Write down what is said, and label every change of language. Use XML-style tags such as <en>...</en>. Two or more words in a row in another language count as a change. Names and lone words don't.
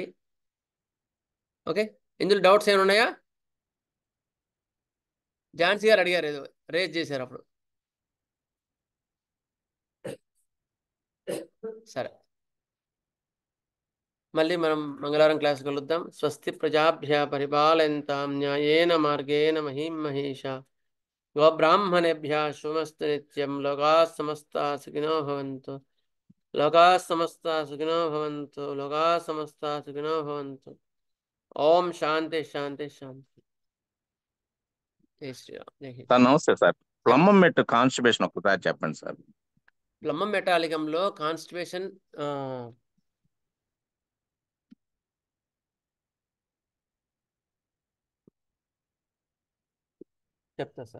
<te>ఓకే, ఇందులో డౌట్స్ ఏమైనా ఉన్నాయా? ఝాన్సీ గారు అడిగారు, ఏదో రేజ్ చేశారు అప్పుడు. సరే, మళ్ళీ మనం మంగళవారం క్లాస్ కలుద్దాం.</te> <sa>స్వస్తి ప్రజాభ్య పరిపాలయంతాం న్యాయేన మార్గేణ మహీం మహేషా గోబ్రాహ్మణేభ్యः శుభమస్తు నిత్యం. లోకాः సమస్తాः సుఖినో భవంతు. లోకాः సమస్తాः సుఖినో భవంతు. లోకాः సమస్తాः సుఖినో భవంతు. ఓం శాంతి శాంతి శాంతి.</sa> <hi>जय श्रीराम. जय हिंद.</hi> <te>సార్ నమస్తే సార్. ప్లమ్ మెట్ కాన్స్టిపేషన్ ఒకసారి చెప్పండి సార్. ప్లమ్ మెటాలికంలో కాన్స్టిపేషన్ చెప్తా సార్.</te>